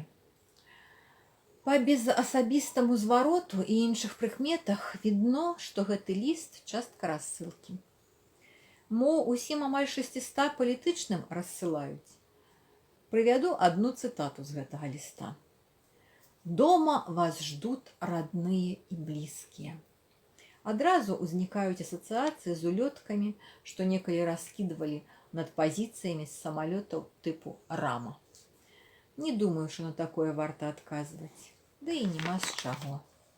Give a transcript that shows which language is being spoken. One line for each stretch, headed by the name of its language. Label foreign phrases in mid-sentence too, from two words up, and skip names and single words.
Belarusian: Па безасабістаму звароту і іншых прыкметах відно, што гэты ліст частка рассылкі. Мо усім амаль 600 палітычным рассылаюць. Прывяду одну цытату з гэтага ліста.
Russian: «Дома вас ждут родные и близкие».
Belarusian: Адразу ўзнікаюць асацыяцыі з улёткамі, што некалі раскідвалі над пазіцыямі з самалётаў тыпу «Рама». Не думаю, што на такое варта адказваць. Да і няма з чаго.